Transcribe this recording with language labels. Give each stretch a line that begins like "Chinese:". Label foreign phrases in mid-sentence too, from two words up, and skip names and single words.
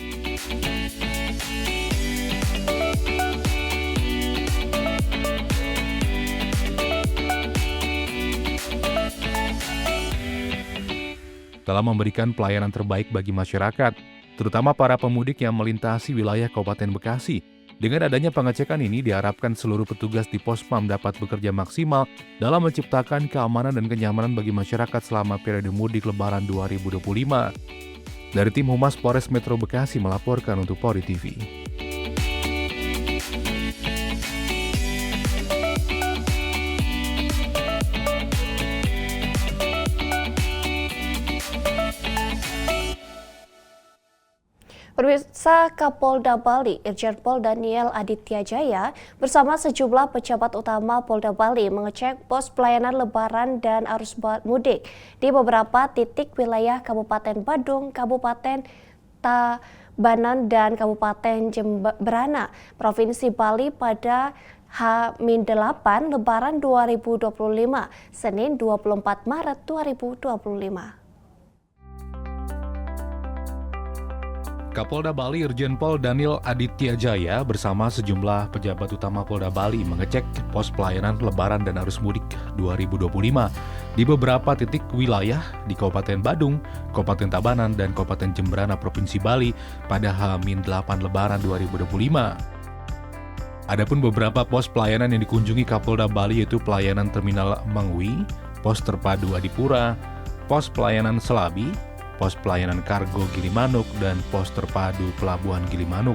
Indonesian: Dalam memberikan pelayanan terbaik bagi masyarakat, terutama para pemudik yang melintasi wilayah Kabupaten Bekasi. Dengan adanya pengecekan ini diharapkan seluruh petugas di Pospam dapat bekerja maksimal dalam menciptakan keamanan dan kenyamanan bagi masyarakat selama periode mudik Lebaran 2025. Dari tim Humas Polres Metro Bekasi melaporkan untuk Polri TV. Pemirsa, Kapolda Bali, Irjen Pol Daniel Aditya Jaya bersama sejumlah pejabat utama Polda Bali mengecek pos pelayanan Lebaran dan arus mudik di beberapa titik wilayah Kabupaten Badung, Kabupaten Tabanan, dan Kabupaten Jemberana, Provinsi Bali pada H-8 Lebaran 2025, Senin 24 Maret 2025. Kapolda Bali Irjen Pol Daniel Aditya Jaya bersama sejumlah pejabat utama Polda Bali mengecek pos pelayanan Lebaran dan arus mudik 2025 di beberapa titik wilayah di Kabupaten Badung, Kabupaten Tabanan, dan Kabupaten Jemberana Provinsi Bali pada H-8 Lebaran 2025. Adapun beberapa pos pelayanan yang dikunjungi Kapolda Bali yaitu pelayanan Terminal Mangwi, Pos Terpadu Adipura, Pos Pelayanan Selabi, Pos Pelayanan Kargo Gilimanuk, dan Pos Terpadu Pelabuhan Gilimanuk.